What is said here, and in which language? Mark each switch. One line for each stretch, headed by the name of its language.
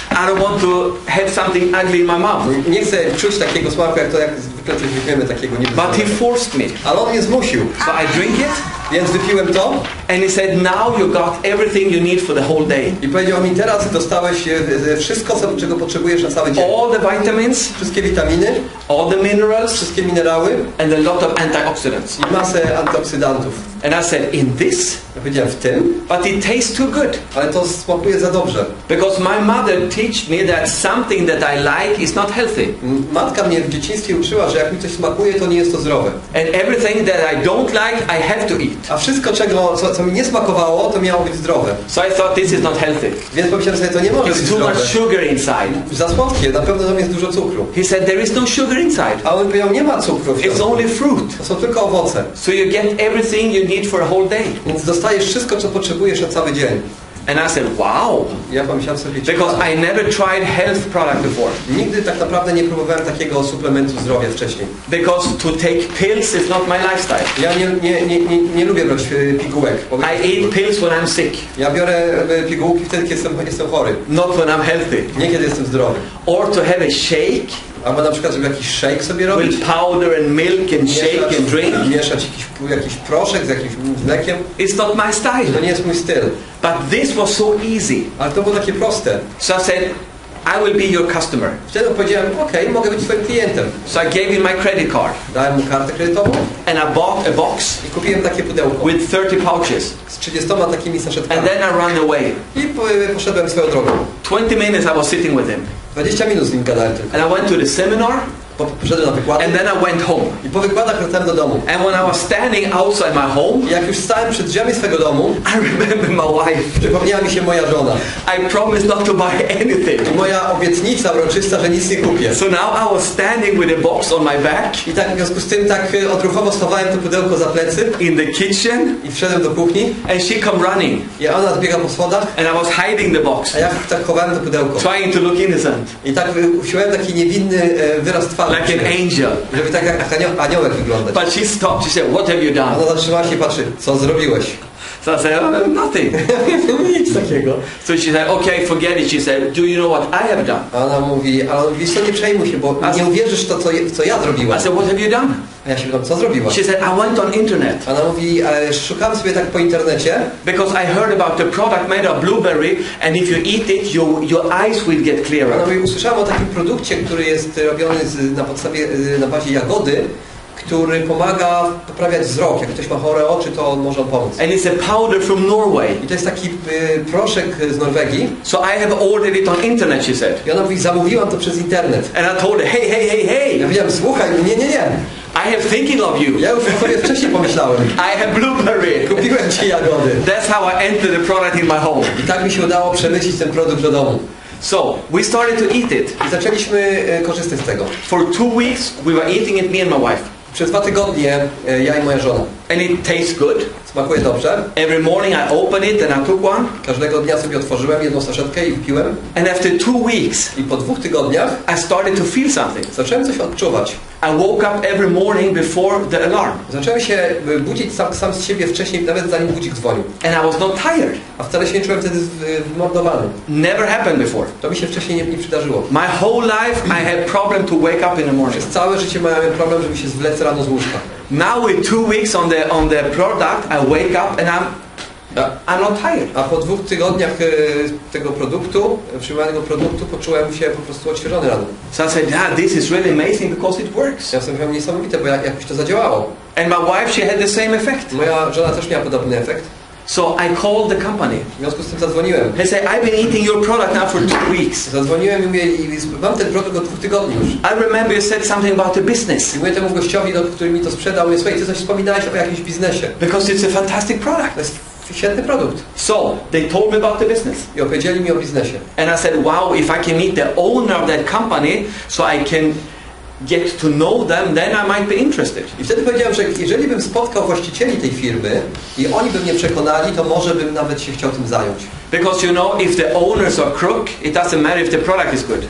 English: I don't want to have something ugly in my mouth.
Polish: Nie chcę czuć takiego smaku, jak zwykle coś wypijemy takiego
English: But he
Polish: niebezpiecznego.
English: forced me.
Polish: Ale on mnie zmusił.
English: So I drink it,
Polish: Więc wypiłem to
English: and he said, now you got everything you need for the whole day.
Polish: i powiedział mi, teraz dostałeś wszystko, czego potrzebujesz na cały dzień.
English: All the vitamins,
Polish: Wszystkie witaminy,
English: all the minerals,
Polish: wszystkie minerały
English: and a lot of antioxidants.
Polish: i masę antyoksydantów.
English: And I said, in this?
Polish: Ja powiedziałem, w tym?
English: But it tastes too good.
Polish: Ale to smakuje za dobrze.
English: Because my mother taught me that something that I like is not healthy.
Polish: Matka mnie w dzieciństwie uczyła, że jak mi coś smakuje, to nie jest to zdrowe.
English: And everything that I don't like, I have to eat.
Polish: A wszystko, co mi nie smakowało, to miało być zdrowe.
English: So I thought this is not healthy.
Polish: Więc pomyślałem sobie, to nie może być
English: It's too
Polish: zdrowe.
English: much sugar inside.
Polish: Za słodkie, na pewno tam jest dużo cukru.
English: He said there is no sugar inside.
Polish: A on powiedział, nie ma cukru w
English: It's
Polish: środku.
English: only fruit.
Polish: To są tylko owoce.
English: So you get everything you need for a whole day.
Polish: Więc dostajesz wszystko, co potrzebujesz na cały dzień.
English: And I said, wow.
Polish: Ja pomyślałem sobie,
English: Because I never tried health product before.
Polish: nigdy tak naprawdę nie próbowałem takiego suplementu zdrowia wcześniej.
English: Because to take pills is not my lifestyle.
Polish: Ja nie lubię brać pigułek.
English: I eat pills when I'm sick,
Polish: Ja biorę pigułki wtedy, kiedy jestem chory.
English: not when I'm healthy.
Polish: Nie kiedy jestem zdrowy.
English: Or to have a shake
Polish: Albo na przykład, żeby jakiś shake sobie robić.
English: with powder and milk and shake and drink.
Polish: Mieszać jakiś proszek z jakimś mlekiem.
English: It's not my
Polish: To
English: style.
Polish: nie jest mój styl.
English: But this was so easy.
Polish: Ale to było takie proste.
English: So I said, I will be your customer.
Polish: Wtedy powiedziałem, okej, mogę być twoim klientem.
English: So I gave him my credit card.
Polish: Dałem mu kartę kredytową
English: And I bought a box
Polish: i kupiłem takie pudełko
English: with 30 pouches.
Polish: z 30 takimi saszetkami.
English: And then I ran away.
Polish: I poszedłem swoją drogą.
English: 20 minutes I was sitting with him.
Polish: 20 minut z nim gadałem tylko.
English: And I went to the seminar.
Polish: Poszedłem na wykłady.
English: And then I went home.
Polish: I po wykładach wracałem do domu.
English: And when I was standing outside my home,
Polish: I jak już stałem przed drzwiami swego domu,
English: I remember my wife.
Polish: przypomniała mi się moja żona.
English: I promised not to buy anything.
Polish: I moja obietnica uroczysta, że nic nie kupię.
English: So now I was standing with a box on my back
Polish: I tak w związku z tym tak odruchowo schowałem to pudełko za plecy
English: in the kitchen,
Polish: i wszedłem do kuchni.
English: and she come running,
Polish: I ona zbiega po schodach,
English: and I was hiding the box,
Polish: a ja tak chowałem to pudełko.
English: trying to look innocent,
Polish: I tak usiłowałem taki niewinny wyraz twarzy.
English: like an angel.
Polish: Żeby tak jak aniołek wyglądać.
English: But she stopped. She said, "What have you done?"
Polish: Ona zatrzymała się i patrzy, co zrobiłeś?
English: So I said, "Oh, nothing."
Polish: Nic takiego.
English: So she said, "Okay, forget it." She said, "Do you know what I have done?"
Polish: A ona mówi, ale wiesz co, nie przejmuj się, bo nie uwierzysz w to, co ja zrobiłem.
English: I said, "What have you done?"
Polish: A ja się pytam, co zrobiłaś?
English: She said, "I went on internet
Polish: A ona mówi, szukałem sobie tak po internecie,
English: because I heard about the product made of blueberry, and if you eat it, your eyes will get
Polish: ona
English: clearer."
Polish: mówi, usłyszałem o takim produkcie, który jest robiony na bazie jagody, który pomaga poprawiać wzrok. Jak ktoś ma chore oczy, to może on pomóc.
English: And it's a powder from Norway.
Polish: I to jest taki proszek z Norwegii.
English: So I have ordered it on internet, she said.
Polish: I ona mówi, zamówiłam to przez internet.
English: And I told her, hey, hey, hey, hey.
Polish: Ja powiedziałem, słuchaj, nie.
English: I have thinking of you.
Polish: Ja już o tobie wcześniej pomyślałem.
English: I have blueberry.
Polish: Kupiłem ci jagody.
English: That's how I entered the product in my home.
Polish: I tak mi się udało przemycić ten produkt do domu.
English: So we started to eat it.
Polish: I zaczęliśmy korzystać z tego.
English: For 2 weeks, we were eating it, me and my wife.
Polish: Przez 2 tygodnie ja i moja żona.
English: And it tastes good.
Polish: Smakuje dobrze.
English: Every morning I open it and I took one.
Polish: Każdego dnia sobie otworzyłem jedną saszetkę i wypiłem.
English: And after 2 weeks,
Polish: I po 2 tygodniach
English: I started to feel something.
Polish: zacząłem coś odczuwać.
English: I woke up every morning before the alarm.
Polish: Zacząłem się budzić sam z siebie wcześniej, nawet zanim budzik dzwonił.
English: And I was not tired.
Polish: A wcale się nie czułem wtedy wymordowany.
English: Never happened before.
Polish: To mi się wcześniej nie przydarzyło.
English: My whole life I had problem to wake up in the morning.
Polish: Przez całe życie miałem problem, żeby się zwlec rano z łóżka.
English: Now with 2 weeks on the product, I wake up and I'm not tired.
Polish: A po 2 tygodniach tego produktu, przyjmowanego produktu, poczułem się po prostu odświeżony rano.
English: So I said, this is really amazing because it works.
Polish: Ja sobie mówiłem, niesamowite, bo jakoś to zadziałało.
English: And my wife, she had the same effect.
Polish: Moja żona też miała podobny efekt.
English: So I called the company.
Polish: W związku z tym zadzwoniłem.
English: I said, I've been eating your product now for 2 weeks.
Polish: Zadzwoniłem i mówię, mam ten produkt od 2 tygodni już.
English: I remember you said something about the business.
Polish: I mówię temu gościowi, który mi to sprzedał, mówię, słuchaj, ty coś wspominałeś o jakimś biznesie.
English: Because it's a fantastic product.
Polish: To jest świetny produkt.
English: So they told me about the business.
Polish: I opowiedzieli mi o biznesie.
English: And I said, wow, if I can meet the owner of that company, so I can get to know them, then I might be interested.
Polish: I wtedy powiedziałem, że jeżeli bym spotkał właścicieli tej firmy i oni by mnie przekonali, to może bym nawet się chciał tym zająć.
English: Because you know, if the owners are crook, it doesn't matter if the product is good.